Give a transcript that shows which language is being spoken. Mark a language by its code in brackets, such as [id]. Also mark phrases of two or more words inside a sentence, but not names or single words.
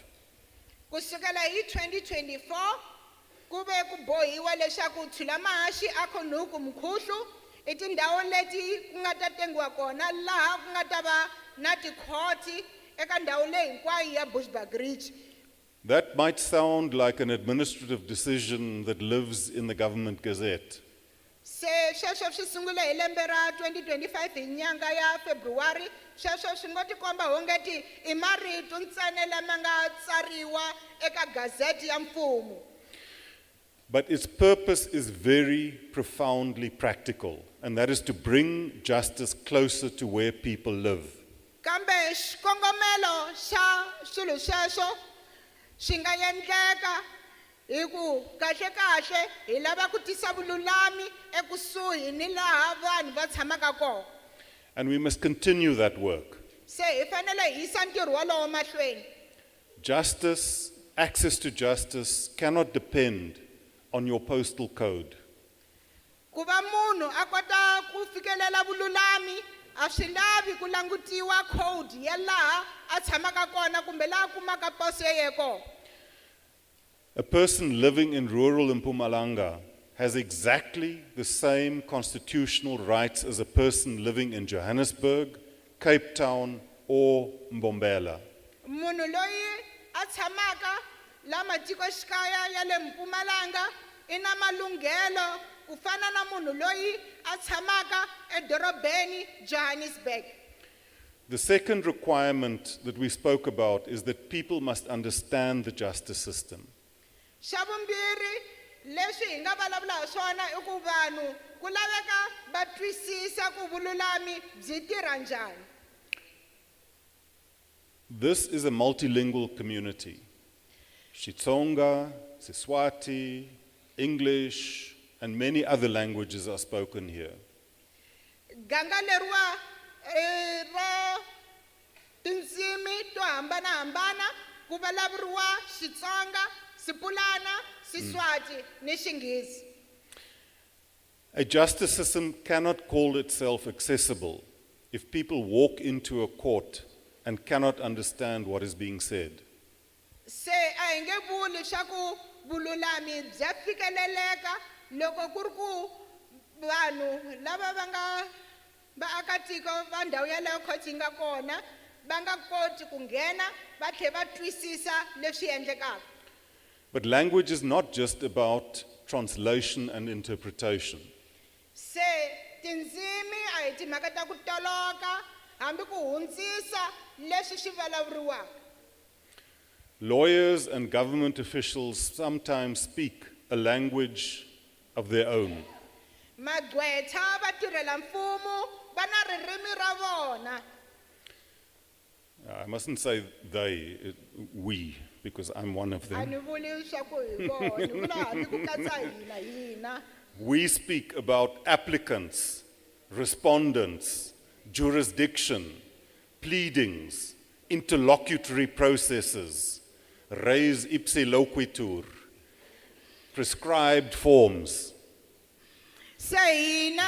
[ts] Kusukela hi 2024 kube ku bohiwa leswaku Thulamahashe, Acornhoek, Mkhulu I tindhawu leti ku nga ta tengiwa kona laha ku nga ta va na tikhoti eka ndhawu leyi hinkwayo ya Bushbuck Ridge. [en] That might sound like an administrative decision that lives in the government gazette. [ts] Se sweswo swi sungule hi lembe ra 2025 hi nyanga ya February, sweswo swi ngo tikomba hongeti I marito ntsena lama nga tsariwa eka gazette ya mfumo. [en] But its purpose is very profoundly practical, and that is to bring justice closer to where people live. [ts] Kambe xikongomelo xa swilo sweswo swi nga endleka hi ku kahle kahle hi lava ku tisa vululami ekusuhi ni laha vanhu va tshamaka kona. [en] And we must continue that work. [ts] Se hi fanele hi yisa ntirho walowo mahlweni. [en] Justice, access to justice cannot depend on your postal code. [ts] Ku va munhu a kota ku fikelela vululami a swi lavi ku langutiwa code ya laha a tshamaka kona kumbe laha kumaka poso ya yena kona. [en] A person living in rural Mpumalanga has exactly the same constitutional rights as a person living in Johannesburg, Cape Town, or Mbombela. [ts] Munhu loyi a tshamaka la matikoxikaya ya le Mpumalanga i na malunghelo ku fana na munhu loyi a tshamaka edorobeni Johannesburg. [en] The second requirement that we spoke about is that people must understand the justice system. [ts] Xa vumbirhi leswi hi nga vulavula hi swona i ku vanhu ku laveka va twisisa ku vululami byi tirha njhani. [en] This is a multilingual community. Xitsonga, Siswati, English, and many other languages are spoken here. [ts] Ganga leriwa ra tindzimi to hambanahambana ku vulavuriwa Xitsonga, Sipulana, Siswati ni Xinghezi. [en] A justice system cannot call itself accessible if people walk into a court and cannot understand what is being said. [ts] Se a hi nge vuli swa ku vululami bya fikeleleka loko ku ri ku vanhu lava va nga vaakatiko va ndhawu yaleyo court yi nga kona va nga koti ku nghena va tlhela va twisisa leswi endlekaka. [en] But language is not just about translation and interpretation. [ts] Se tindzimi a hi timhaka ta ku toloka hambi ku hundzisa leswi swi vulavuriwaka. [en] Lawyers and government officials sometimes speak a language of their own. [ts] Magqwetha va tirhela mfumo va na ririmi ra vona. [en] I mustn't say they, we, because I'm one of A them. [ts] ni vuli swa ku hi vona, ni vula hambi ku katsa hina. [en] We speak about applicants, respondents, jurisdiction, pleadings, interlocutory processes, [la] res ipse loquitur, [en] prescribed forms, [ts] Se hina